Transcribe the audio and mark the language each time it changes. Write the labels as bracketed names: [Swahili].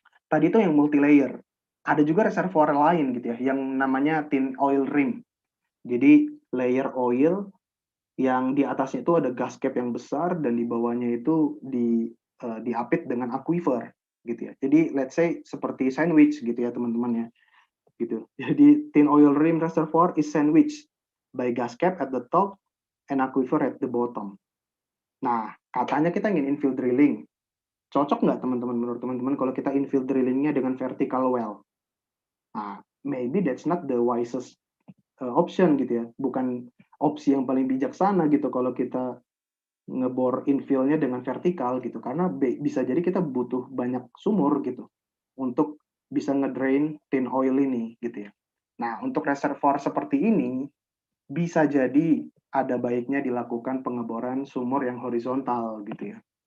[Indonesian] Tadi itu yang multi layer. Ada juga reservoir lain gitu ya, yang namanya tin oil rim. Jadi layer oil yang di atasnya itu ada gas cap yang besar dan di bawahnya itu diapit dengan aquifer gitu ya. Jadi [English] let's say [Indonesian] seperti sandwich gitu ya teman-teman ya. Gitu. [English] Jadi tin oil rim reservoir is sandwich by gas cap at the top and aquifer at the bottom. [Indonesian] Nah, katanya kita ingin infill drilling. Cocok nggak teman-teman menurut teman-teman kalau kita infill drillingnya dengan vertical well? [English] Nah, maybe that's not the wisest option gitu ya. [Indonesian] Bukan opsi yang paling bijaksana gitu kalau kita ngebor infillnya dengan vertikal gitu. Karena bisa jadi kita butuh banyak sumur gitu untuk bisa ngedrain tin oil ini gitu ya. Nah, untuk reservoir seperti ini bisa jadi ada baiknya dilakukan pengeboran sumur yang horizontal gitu ya.